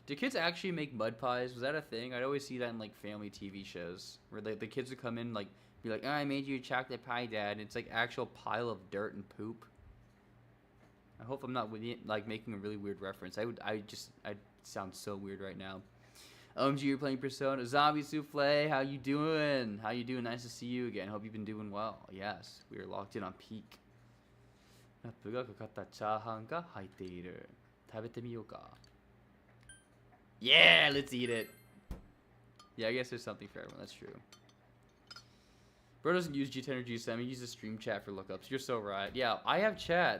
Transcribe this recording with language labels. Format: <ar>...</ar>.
<en>Do kids actually make mud pies? Was that a thing? I'd always see that in like family TV shows where the kids would come in like be like, oh, I made you a chocolate pie, Dad. And it's like actual pile of dirt and poop. I hope I'm not like making a really weird reference. I'd sound so weird right now. OMG, you're playing Persona. Zombie Souffle, how you doing? How you doing? Nice to see you again. Hope you've been doing well. Yes, we are locked in on peak.</en> <ja>ラップがかかったチャーハンが入っている。食べてみようか。</ja> <en>Yeah, let's eat it. Yeah, I guess there's something for everyone. That's true. Bro doesn't use G10 or G7. He uses stream chat for lookups. You're so right. Yeah, I have chat.</en>